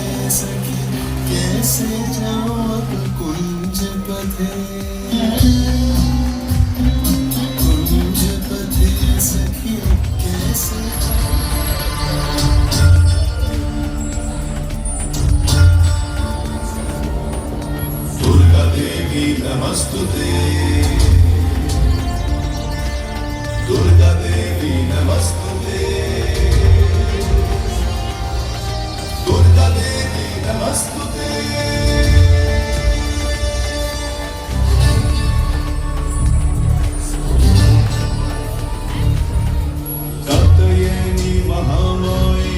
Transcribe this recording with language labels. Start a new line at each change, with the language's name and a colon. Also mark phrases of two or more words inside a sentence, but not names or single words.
Hindi: सखी कैसे जाऊं अब कुंज पथे कुंज पथे सखी कैसे
Sanskrit: दुर्गा देवी नमस्तुते दुर्गा देवी नमस्तुते दुर्गा देवी नमस्तुते कात्यायनी महामाये